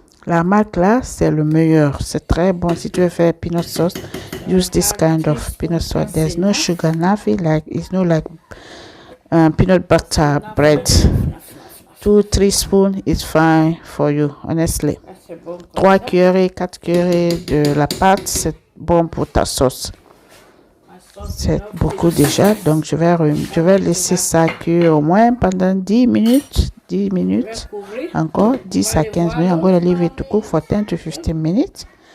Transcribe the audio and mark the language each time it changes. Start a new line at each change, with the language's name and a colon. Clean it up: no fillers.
French: La marque là, c'est le meilleur. C'est très bon. Si tu veux faire peanut sauce,
English: use this kind of peanut sauce. There's no sugar, nothing. Like, it's no like peanut butter bread. 2-3 spoons is fine for you, honestly.
French: 3 cuillerées, 4 cuillerées de la pâte, c'est bon pour ta sauce. C'est beaucoup déjà, donc je vais laisser ça cuire au moins pendant 10 minutes. 10 minutes, encore 10 à 15 minutes.
English: I'm going to leave it to cook for 10 to 15 minutes.